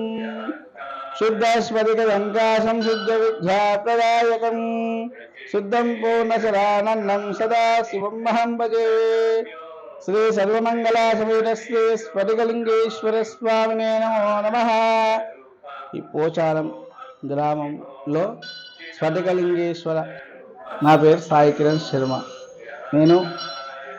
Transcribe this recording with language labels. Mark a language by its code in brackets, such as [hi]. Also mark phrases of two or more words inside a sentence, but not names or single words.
[sa] शुद्धस्फटिकसङ्काशं शुद्धविद्याप्रदायकं शुद्धं पूर्णशरानन्दं सदा शिवं महं भजे। శ్రీ సర్వమంగళాసమేత శ్రీ స్ఫటికలింగేశ్వర స్వామినే నమో నమః. [te] ఈ పోచారం గ్రామంలో స్ఫటికలింగేశ్వర, నా పేరు సాయి కిరణ్ శర్మ. నేను